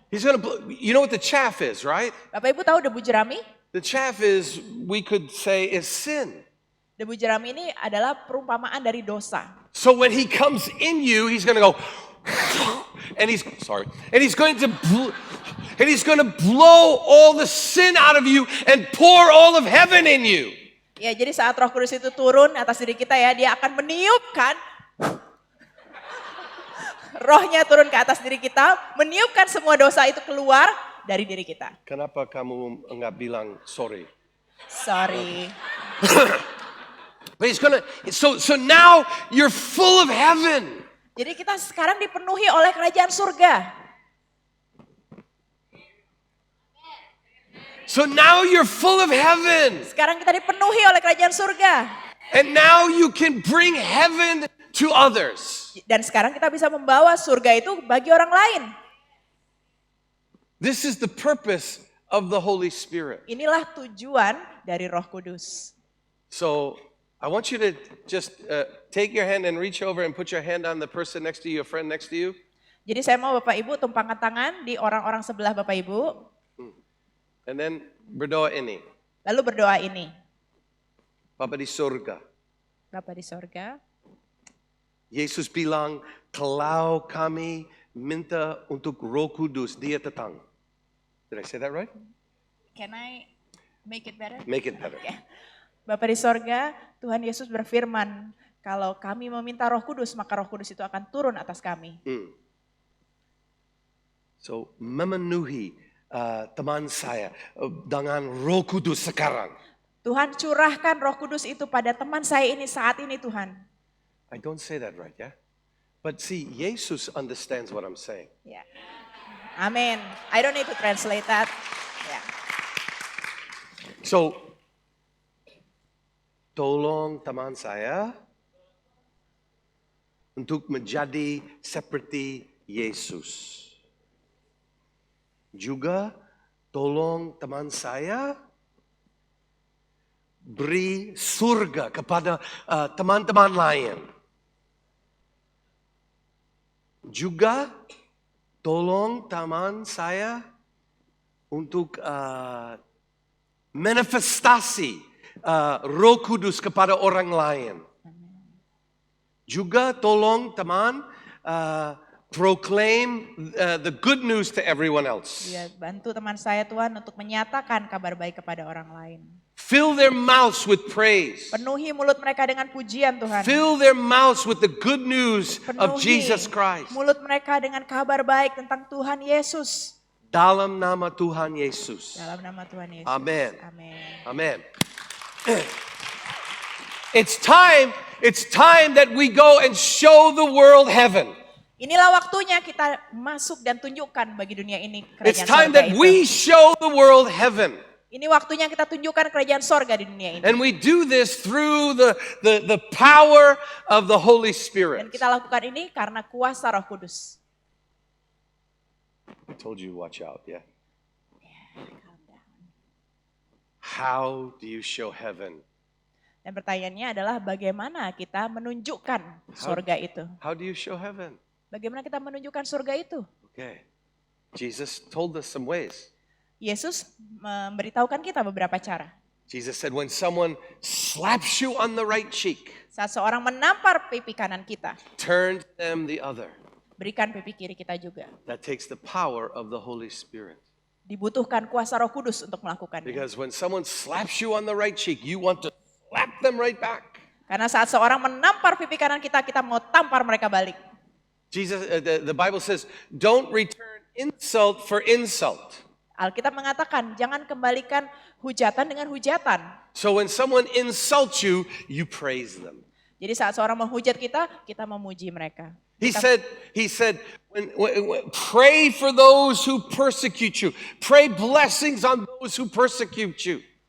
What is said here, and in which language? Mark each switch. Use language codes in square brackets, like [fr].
[en] He's going to blow, you know what the chaff is, right? [id] Bapak Ibu tahu debu jerami? [en] The chaff is, we could say, is sin. [id] Debu jerami ini adalah perumpamaan dari dosa. [en] So when He comes in you, He's going to go, and He's going to blow all the sin out of you and pour all of heaven in you. [id] Ya, jadi saat Roh Kudus itu turun atas diri kita ya, dia akan meniupkan Rohnya turun ke atas diri kita, meniupkan semua dosa itu keluar dari diri kita. Kenapa kamu enggak bilang sorry? [en] Sorry. But He's gonna, so now you're full of heaven. [id] Jadi kita sekarang dipenuhi oleh kerajaan surga. [en] So now you're full of heaven. [id] Sekarang kita dipenuhi oleh kerajaan surga. [en] And now you can bring heaven to others. [id] Dan sekarang kita bisa membawa surga itu bagi orang lain. [en] This is the purpose of the Holy Spirit. [id] Inilah tujuan dari Roh Kudus. [en] So I want you to just take your hand and reach over and put your hand on the person next to you, your friend next to you. [id] Jadi saya mau Bapak Ibu tumpangkan tangan di orang-orang sebelah Bapak Ibu. [en] And then [id] berdoa ini. Lalu berdoa ini. Bapa di surga. Bapa di sorga. Yesus bilang, kalau kami minta untuk Roh Kudus, Dia datang. [en] Did I say that right? Can I make it better? Make it better. [id] Ya. Bapa di sorga, Tuhan Yesus berfirman, kalau kami meminta Roh Kudus, maka Roh Kudus itu akan turun atas kami. So memenuhi teman saya dengan Roh Kudus sekarang. Tuhan curahkan Roh Kudus itu pada teman saya ini saat ini Tuhan. [en] I don't say that right, yeah? But see, Jesus understands what I'm saying. [id] Ya. Amin. [en] I don't need to translate that. [id] Ya. So, tolong teman saya untuk menjadi seperti Yesus. Juga tolong teman saya beri surga kepada teman-teman lain. Juga tolong teman saya untuk manifestasi Roh Kudus kepada orang lain. Juga tolong teman [en] proclaim the good news to everyone else. [id] Ya, bantu teman saya Tuhan untuk menyatakan kabar baik kepada orang lain. [en] Fill their mouths with praise. [id] Penuhi mulut mereka dengan pujian Tuhan. [en] Fill their mouths with the good news of [id] Penuhi [en] Jesus Christ. [id] mulut mereka dengan kabar baik tentang Tuhan Yesus. Dalam nama Tuhan Yesus. Dalam nama Tuhan Yesus. [en] Amen. [id] Amin. [en] Amen. It's time that we go and show the world heaven. [id] Inilah waktunya kita masuk dan tunjukkan bagi dunia ini [en] It's [id] kerajaan [en] time [id] sorga [en] that [id] itu. [en] we show the world heaven. [id] Ini waktunya kita tunjukkan kerajaan sorga di dunia ini. [en] And we do this through the power of the Holy [id] Dan [en] Spirit. [id] kita lakukan ini karena kuasa Roh Kudus. [en] I told you watch out, yeah. How do you show heaven? [id] Dan pertanyaannya adalah bagaimana kita menunjukkan sorga itu? [en] How do you show heaven? [id] Bagaimana kita menunjukkan surga itu? [en] Okay. Jesus told us some ways. [id] Yesus memberitahukan kita beberapa cara. [en] Jesus said, when someone slaps you on the right cheek, [id] Saat seorang menampar pipi kanan kita, [en] turn to them the other. [id] berikan pipi kiri kita juga. [en] That takes the power of the Holy Spirit. [id] Dibutuhkan kuasa Roh Kudus untuk melakukannya. [en] Because when someone slaps you on the right cheek, you want to slap them right back. [id] Karena saat seorang menampar pipi kanan kita, kita mau tampar mereka balik. [en] Jesus, the Bible says, don't return insult for insult. [id] Alkitab mengatakan, jangan kembalikan hujatan dengan hujatan. [en] So when someone insults you, you praise them. [id] Jadi saat seorang menghujat kita, kita memuji mereka. [en] He said, when, pray for those who persecute you. Pray blessings on those who persecute you.